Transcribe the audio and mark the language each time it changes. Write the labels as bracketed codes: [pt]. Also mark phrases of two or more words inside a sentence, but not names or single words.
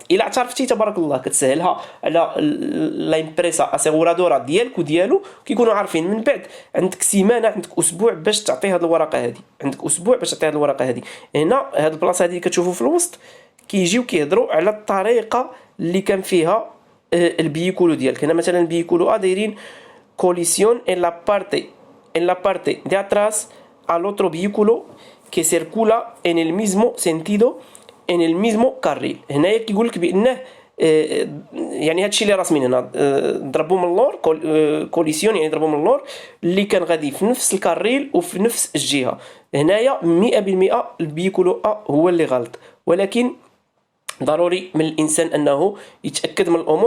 [ar] الا اعترفتي تبارك الله كتسهلها على [es] la empresa aseguradora [ar] ديالك وديالو، كيكونوا عارفين. من بعد عندك سيمانه، عندك اسبوع باش تعطي هذه الورقه هذه، عندك اسبوع باش تعطي هذه الورقه هذه. هنا هذه البلاصه هذه كتشوفوا في الوسط كيجيو كيهضروا على الطريقه اللي كان فيها البيكولو ديالك. هنا مثلا البيكولو ا دايرين [es] colisión en la parte de atrás al otro vehículo que circula en el mismo sentido en el mismo carril. [ar] هنايا كيقول لك بانه يعني هادشي اللي راسمين هنا ضربوا من اللور، كوليسيون يعني ضربوا من اللور اللي كان غادي في نفس الكاريل وفي نفس الجهه. هنايا 100% البيكولو ا هو اللي غلط، ولكن ضروري من الانسان انه يتاكد من الامور.